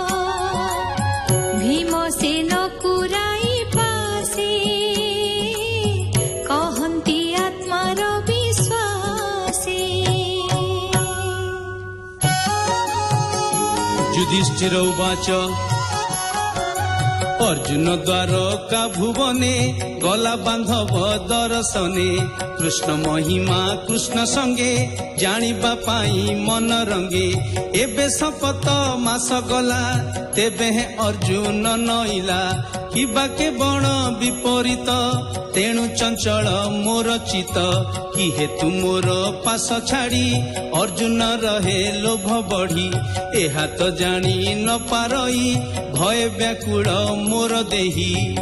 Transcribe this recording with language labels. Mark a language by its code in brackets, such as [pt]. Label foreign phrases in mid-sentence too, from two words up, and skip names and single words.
[or] ଭୀମସେନ କୁରାଇ ପାଶେ କହନ୍ତି ଆତ୍ମାର ବିଶ୍ୱାସେ। [sa] युधिष्ठिर उवाच [or] ଅର୍ଜୁନ ଦ୍ୱାରକା ଭୁବନେ ଗଲା ବାନ୍ଧବ ଦର୍ଶନେ କୃଷ୍ଣ ମହିମା କୃଷ୍ଣ ସଙ୍ଗେ ଜାଣିବା ପାଇଁ ମନ ରଙ୍ଗେ ଏବେ ଶପଥ ମାସ ଗଲା ତେବେ ଅର୍ଜୁନ ନଇଲା କିବାକେ ବଣ ବିପରୀତ ତେଣୁ ଚଞ୍ଚଳ ମୋର ଚିତ କି ହେତୁ ମୋର ପାଶ ଛାଡ଼ି ଅର୍ଜୁନ ରହେ ଲୋଭ ବଢ଼ି ଏହା ତ ଜାଣି ନ ପାରଇ ଭୟ ବ୍ୟାକୁଳ ମୋର ଦେହୀ